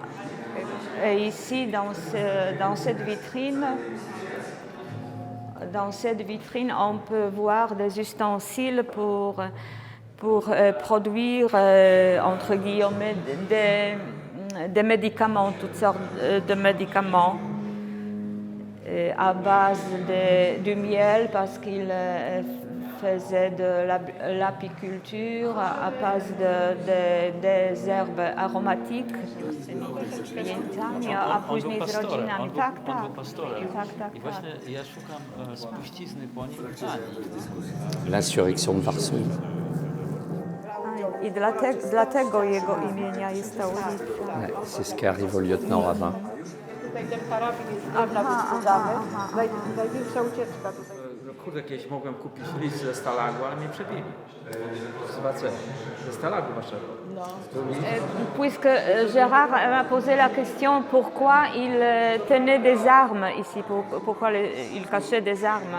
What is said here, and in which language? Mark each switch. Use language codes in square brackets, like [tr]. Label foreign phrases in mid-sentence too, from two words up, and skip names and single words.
[fr] Et ici, dans cette vitrine, on peut voir des ustensiles pour produire, entre guillemets, des médicaments, toutes sortes de médicaments à base du miel parce qu'il faisait de l'apiculture à base des herbes aromatiques. [pl] A później z rodzinami. Tak. I właśnie ja szukam spuścizny po nim. [fr] L'insurrection de Varsovie. [pl] I dlatego jego imienia jest ta ulica. [fr] Ouais, c'est ce qui arrive au lieutenant Rabin. [pl] Tutaj ten karabin jest napisany. Największa ucieczka tutaj. Kurde, kiedyś mogłem kupić list ze Stalagu, ale mnie przebili. Zobaczcie, ze Stalagu waszego. [fr] Puisque Gérard m'a posé la question pourquoi il tenait des armes ici, pourquoi il cachait des armes.